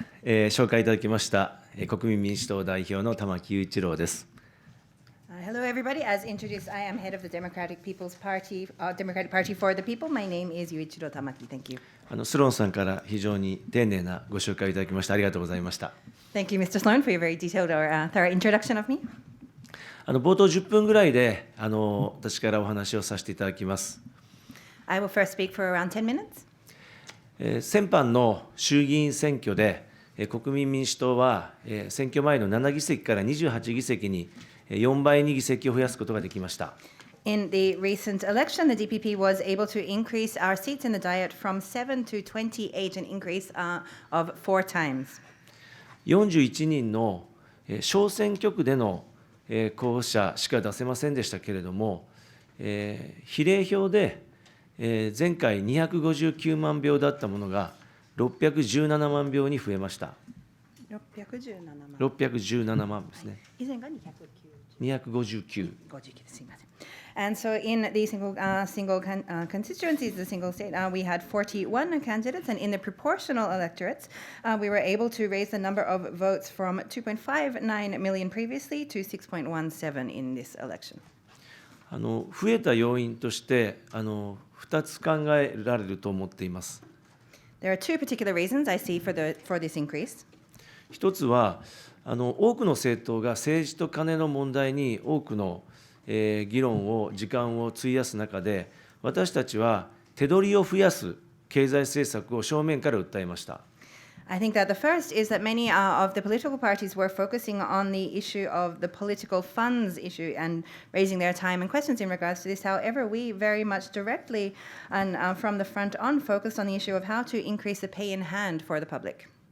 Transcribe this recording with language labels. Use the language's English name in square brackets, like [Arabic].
[Japanese] 紹介いただきました、国民民主党代表の玉木雄一郎です。 [English] Hello, everybody. As introduced, I am head of the Democratic Party for the People. My name is Yuichiro Tamaki. Thank you. [Japanese] スローンさんから非常に丁寧なご紹介をいただきましてありがとうございました。 [English] Thank you, Mr. Sloan, for your very detailed or thorough introduction of me. [Japanese] 冒頭10分ぐらいで私からお話をさせていただきます。 [English] I will first speak for around 10 minutes. [Japanese] 先般の衆議院選挙で、国民民主党は、選挙前の7議席から28議席に4倍に議席を増やすことができました。 [English] In the recent election, the DPP was able to increase our seats in the Diet from 7 to 28, an increase of 4 times. [Japanese] 41人の小選挙区での候補者しか出せませんでしたけれども、比例票で前回259万票だったものが617万票に増えました。 617万ですね。以前が 259。すみません。 [English] And so in the single constituencies, the single state, we had 41 candidates, and in the proportional electorates, we were able to raise the number of votes from 2.59 million previously to 6.17 in this election. [Japanese] 増えた要因として2つ考えられると思っています。 [English] There are two particular reasons I see for this increase. [Japanese] 一つは多くの政党が政治と金の問題に多くの議論を時間を費やす中で、私たちは手取りを増やす経済政策を正面から訴えました。 [English] I think that the first is that many of the political parties were focusing on the issue of the political funds issue and raising their time and questions in regards to this. However, we very much directly and from the front on focused on the issue of how to increase the pay in hand for the public.